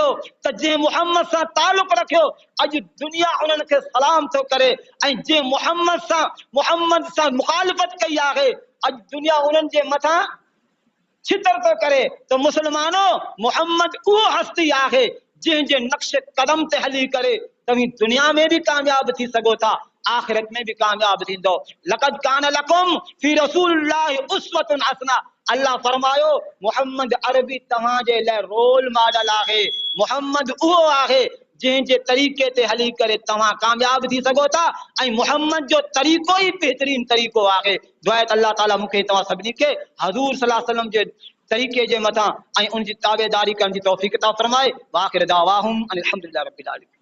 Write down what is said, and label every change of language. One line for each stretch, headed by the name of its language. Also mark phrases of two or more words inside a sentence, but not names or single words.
Sindhi: त जंहिं मोहम्मद सां तालुक रखियो अॼु दुनिया उन्हनि खे सलाम थो करे, ऐं जंहिं मोहम्मद सां मुखालिफ़त कई आहे अॼु दुनिया उन्हनि जे मथां छितर तो करे। तो मुसलमानो मोहम्मद उहो हस्ती आहे जंहिंजे नक्श कदम ते हली करे तव्हीं दुनिया में भी कामयाब थी सघो था, आखिरत में भी कामयाब थींदो।
Arabic: لقد كان لكم في رسول الله أسوة حسنة.
Sindhi: अल्लाह फरमायो मोहम्मद अरबी तव्हां जे लाइ रोल मॉडल आहे। मोहम्मद उहो आहे जंहिंजे तरीक़े ते हली करे तव्हां कामयाब थी सघो था, ऐं मोहम्मद जो तरीक़ो ई बहितरीन तरीक़ो आहे। दुआ अल्लाह ताला मूंखे तव्हां सभिनी खे हज़ूर
Arabic: صلى الله عليه وسلم
Sindhi: जे तरीक़े जे मथां ऐं उन जी ताबेदारी करण जी तौफ़ीक़ अता फरमाए।
Arabic: وآخر دعواهم أن الحمد لله رب العالمين.